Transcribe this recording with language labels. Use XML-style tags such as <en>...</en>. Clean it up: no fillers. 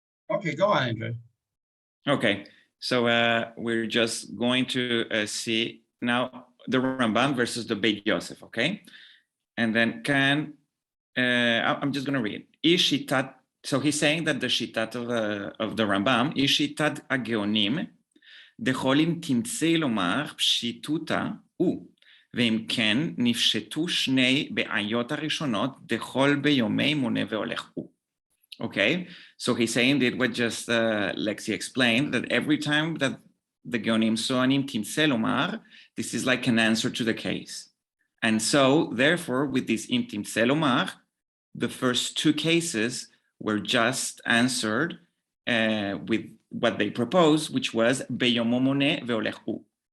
<en>Okay, go on, Andrew. Okay, so we're just going to see now the Rambam versus the Beit Yosef, okay? And then I'm just going to read. Ishitat. So he's saying that the shitat of the Rambam is shitat</en> <he>הגאונים, דכל אם תמצא לומר פשיטותה הוא, ואם כן נפשטו שני בעיות הראשונות, דכל ביומי מונה והולך הוא.</he> <en>Okay, so he's saying that what just Lexi explained, that every time that the Geonim Soanim Timtze Lomar, this is like an answer to the case. And so, therefore, with this Im Timtze Lomar, the first two cases were just answered with what they proposed, which was</en> <he>Beyomo Mone Veolech Hu.</he>